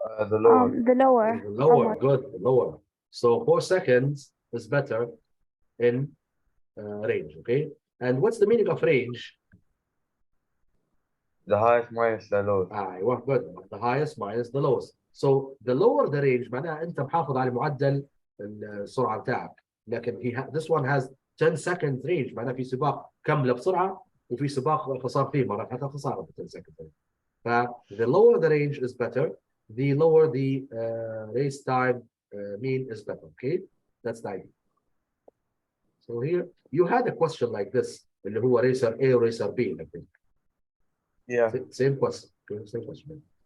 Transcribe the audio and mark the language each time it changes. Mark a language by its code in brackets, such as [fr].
[en] The lower. The lower. The lower, good, the lower. So 4 seconds is better in range, okay? And what's the meaning of range? The highest minus the lowest. [ar] ايوه [en] good, the highest minus the lowest. So the lower the range [ar] معناها انت محافظ على معدل السرعه بتاعك. لكن [en] this one has 10 seconds range [ar] معناها في سباق كمله بسرعه وفي سباق خسار فيه مرات حتى خساره ب 10 seconds. [en] The lower the range is better, the lower the race time mean is better. Okay, that's the idea. So here you had a question like this [ar] اللي هو [en] racer A or racer B, I think. Yeah. Same question. Same question.